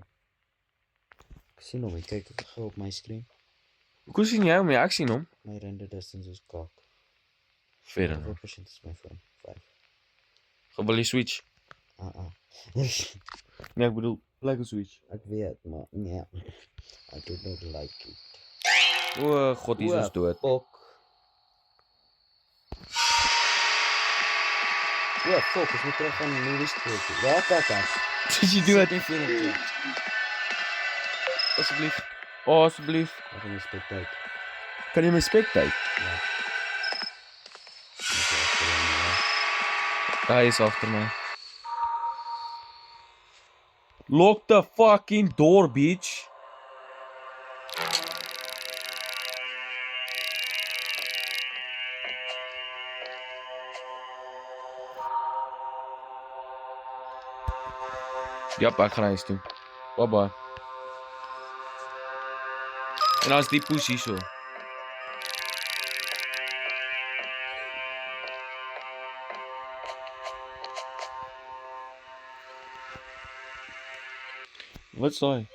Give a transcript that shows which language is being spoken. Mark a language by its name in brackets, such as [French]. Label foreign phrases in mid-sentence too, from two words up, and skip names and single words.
[Afrikaans] Ek sien hom nie. Kyk ek gou op my skerm. Hoe sien jy hom? Ja, ek sien hom. My [English] render distance [Afrikaans] is kak. Verder. Hoeveel persent is my phone? 5. Wil jy switch? Nee, ek bedoel, like 'n switch. Ek weet, maar nee. [English] I do not like it. [Afrikaans] O, God, hier is ons dood. Fok. O, fok, ons moet terug gaan movies toe. Ja, kaka. [English] did you do it? [Afrikaans] Sit nie voor hom, Jack. Asseblief. Oh, asseblief. Ek gaan spectate. Kan jy my spectate? Ja. Hy is agter my. [English] Lock the fucking door, bitch. [Afrikaans] Jap, ek gaan huis toe. [English] Bye bye. [Afrikaans] En dan is die poes hier so. Wat is daai?